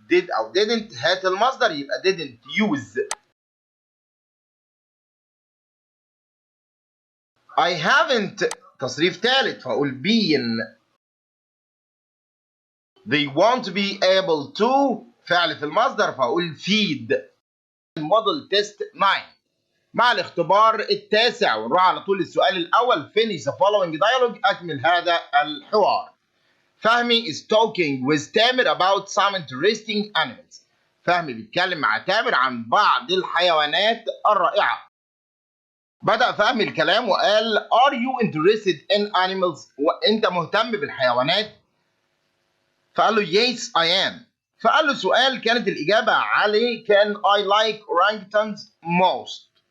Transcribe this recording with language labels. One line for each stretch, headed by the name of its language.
Arabic: did أو didn't هات المصدر يبقى
English: didn't use. I haven't
Arabic: تصريف ثالث فأقول been.
English: They won't be able to
Arabic: فعل في المصدر فأقول
English: feed. Model test 9
Arabic: مع الاختبار التاسع. ونروح على طول للسؤال الأول.
English: Finish the following dialogue.
Arabic: أكمل هذا الحوار.
English: Fahmi is talking with Tamer about some interesting animals.
Arabic: فهمي بيتكلم مع تامر عن بعض الحيوانات الرائعة. بدأ فهم الكلام وقال
English: Are you interested in animals؟
Arabic: وأنت مهتم بالحيوانات؟ فقال له
English: Yes I am.
Arabic: فقال له سؤال كانت الإجابة عليه كان
English: I like orangutans most.